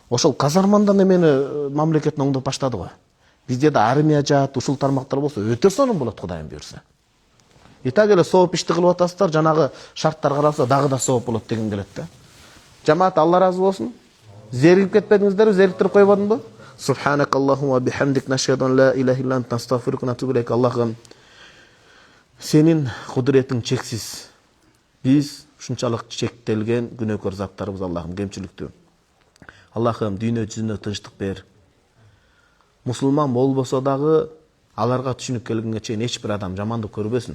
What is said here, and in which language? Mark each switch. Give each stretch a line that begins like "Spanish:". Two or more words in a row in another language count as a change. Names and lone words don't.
Kyrgyz: Ошол казармандан эмени мамлекеттин оңдоп баштады го. Бизде да армия жаат, ушул тармактар болсо өтө сонун болот Кудайым буйрса. И так эле сооп ишти кылып атасыздар, жанагы шарттар каралса дагы да сооп болот деген келет да. Жамаат, Алла разы болсун. Зеригип кетпедиңиздерби? Зериктирип койбодумбу?
Arabic: سبحانك اللهم بحمدك نشهد أن لا إله إلا أنت أستغفرك و أتوب إليك.
Kyrgyz: Аллахым, сенин кудуретиң чексиз. Биз ушунчалык чектелген күнөөкөр заттарыбыз, Аллахым, кемчиликтүү. Аллахым, дүйнө жүзүнө тынчтык бер. Мусулман болбосо дагы аларга түшүнүп келгенге чейин эч бир адам жамандык көрбөсүн.